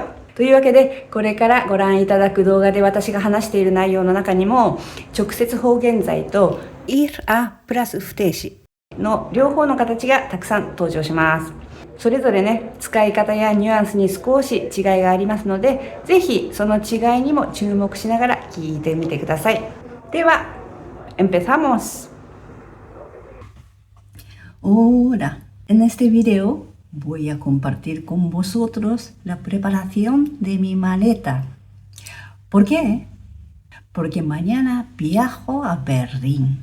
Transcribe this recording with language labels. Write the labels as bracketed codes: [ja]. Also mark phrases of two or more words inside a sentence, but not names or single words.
[ja] というわけで、これからご覧いただく動画で私が話している内容の中にも、直接法現在と ir a プラス不定詞の両方の形がたくさん登場します。それぞれね、使い方やニュアンスに少し違いがありますので、ぜひその違いにも注目しながら聞いてみてください。 [es] では、empezamos. Hola, en este video voy a compartir con vosotros la preparación de mi maleta. ¿Por qué? Porque mañana viajo a Berlín.